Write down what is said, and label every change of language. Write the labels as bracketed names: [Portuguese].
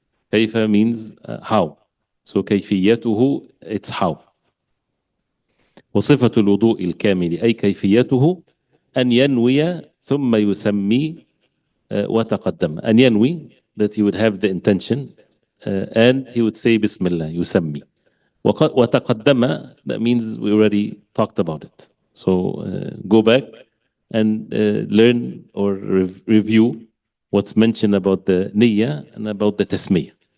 [English] كيف means how. So كيفيته, it's how. [Arabic] وصفة الوضوء الكامل أي كيفيته أن ينوي ثم يسمي وتقدم. أن ينوي, [English] that he would have the intention, and he would say Bismillah, يسمي. وتقدم, that means we already talked about it. So go back and learn or review what's mentioned about the niyyah and about the tasmiyah.